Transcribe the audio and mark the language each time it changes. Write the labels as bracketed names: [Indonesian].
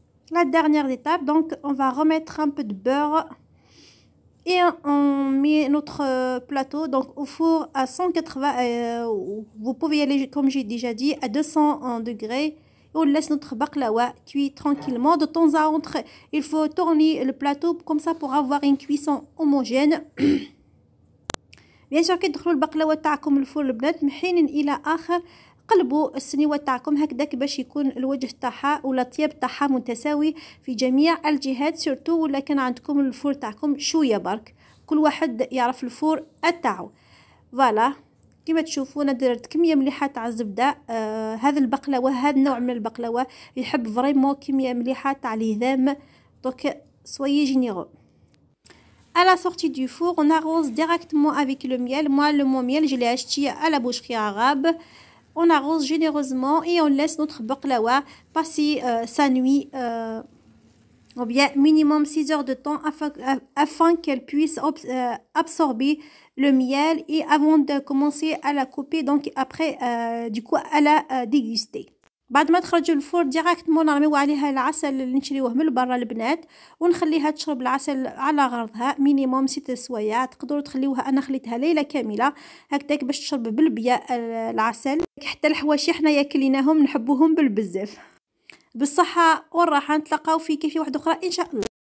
[French] La dernière étape, donc on va remettre un peu de beurre. Et on met notre plateau donc au four à 180, vous pouvez y aller comme j'ai déjà dit à 200 degrés. On laisse notre baklawa cuire tranquillement. De temps à autre, il faut tourner le plateau comme ça pour avoir une cuisson homogène. [Arabic] بيان سور كي تدخلوا البقلاوه تاعكم الفرن البنات من حين الى اخر قلبوا السنيوه تاعكم هكذاك باش يكون الوجه تاعها ولا الطياب تاعها متساوي في جميع الجهات سورتو ولا كان عندكم الفرن تاعكم شويه برك كل واحد يعرف الفرن تاعو. فوالا كما تشوفوا انا درت كميه مليحه تاع الزبده. هذا البقلاوه هذا النوع من البقلاوه يحب فريمون كميه مليحه تاع الهضام دونك [French] soyez généreux. À la sortie du four, on arrose directement avec le miel. Moi, le miel, je l'ai acheté à la boucherie arabe. On arrose généreusement et on laisse notre baklawa passer sa nuit, ou bien minimum 6 heures de temps afin qu'elle puisse absorber le miel et avant de commencer à la couper, donc après, du coup, à la déguster. [Arabic] بعد ما تخرجوا الفور ديراكتمون نرميو عليها العسل اللي نشريوه من برا البنات ونخليها تشرب العسل على غرضها مينيموم 6 سوايع. تقدروا تخليوها، انا خليتها ليله كامله هكذاك باش تشرب بالبياء العسل. حتى الحواشي حنايا كليناهم نحبوهم بالبزاف. بالصحه والراحه، نتلاقاو في كيفيه واحده اخرى ان شاء الله.